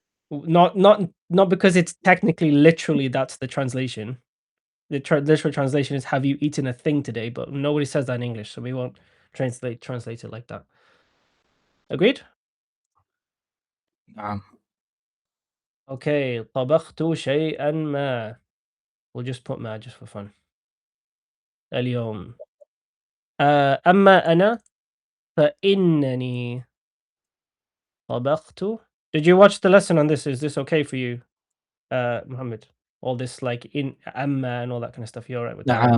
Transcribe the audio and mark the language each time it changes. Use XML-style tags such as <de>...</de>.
<en>No. Not because it's technically literally that's the translation. The literal translation is have you eaten a thing today, but nobody says that in English, so we won't translate it like that. Agreed? Okay,</en> <ar>طبخت شيئا ما.</ar> <en>We'll just put ما just for fun.</en> <ar>اليوم. أما أنا فإنني طبخت.</ar> <en>Did you watch the lesson on this? Is this okay for you, Muhammad? All this like in amma and all that kind of stuff. You're alright with that, right?</en>